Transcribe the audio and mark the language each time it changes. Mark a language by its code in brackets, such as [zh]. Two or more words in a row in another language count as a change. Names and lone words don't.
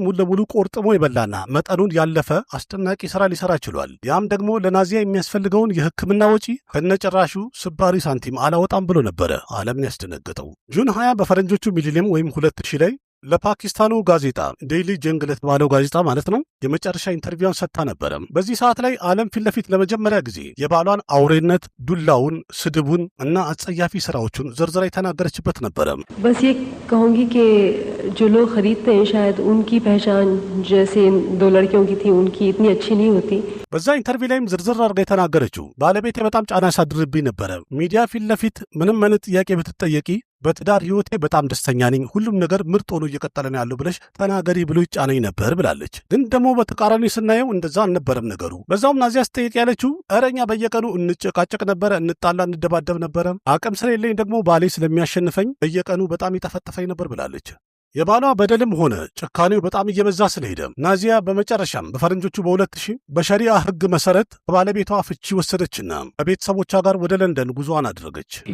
[am] ሙሉ ለሙሉ ቆርጥሞ የበላና መጠኑን ያለፈ አስደናቂ ስራ ሊሰራ ችሏል። ያም ደግሞ ለናዚያ የሚያስፈልገውን የሕክምና ወጪ ከነጭራሹ ስባሪ ሳንቲም አላወጣም ብሎ ነበረ ዓለምን ያስደነገጠው። ጁን 20 በፈረንጆቹ ሚሊኒየም ወይም 2000 ላይ ለፓኪስታኑ ጋዜጣ ዴይሊ ጀንግ ለተባለው ጋዜጣ ማለት ነው የመጨረሻ ኢንተርቪውን ሰጥታ ነበረ። በዚህ ሰዓት ላይ ዓለም ፊት ለፊት ለመጀመሪያ ጊዜ የባሏን አውሬነት፣ ዱላውን፣ ስድቡን እና አጸያፊ ስራዎቹን ዝርዝራ የተናገረችበት ነበረ። [hi] बस ये कहूंगी कि जो लोग खरीदते हैं शायद उनकी पहचान जैसे इन दो लड़कियों की थी उनकी इतनी अच्छी नहीं होती। [am] በዛ ኢንተርቪው ላይም ዝርዝር አድርጋ የተናገረችው ባለቤቴ በጣም ጫና ያሳድርብኝ ነበረ። ሚዲያ ፊት ለፊት ምንም አይነት ጥያቄ ብትጠየቂ በትዳር ህይወቴ በጣም ደስተኛ ነኝ፣ ሁሉም ነገር ምርጥ ሆኖ እየቀጠለ ነው ያለው ብለሽ ተናገሪ ብሎ ይጫነኝ ነበር ብላለች። ግን ደግሞ በተቃራኒ ስናየው እንደዛ አልነበረም ነገሩ። በዛውም ናዚያ ስጠይቅ ያለችው እረኛ በየቀኑ እንጨቃጨቅ ነበረ፣ እንጣላ፣ እንደባደብ ነበረ። አቅም ስለሌለኝ ደግሞ ባሌ ስለሚያሸንፈኝ በየቀኑ በጣም ይጠፈጥፈኝ ነበር ብላለች። የባሏ በደልም ሆነ ጭካኔው በጣም እየበዛ ስለሄደ ናዚያ በመጨረሻም በፈረንጆቹ በ2000 በሸሪዓ ህግ መሰረት ከባለቤቷ ፍቺ ወሰደችና ከቤተሰቦቿ ጋር ወደ ለንደን ጉዞዋን አደረገች።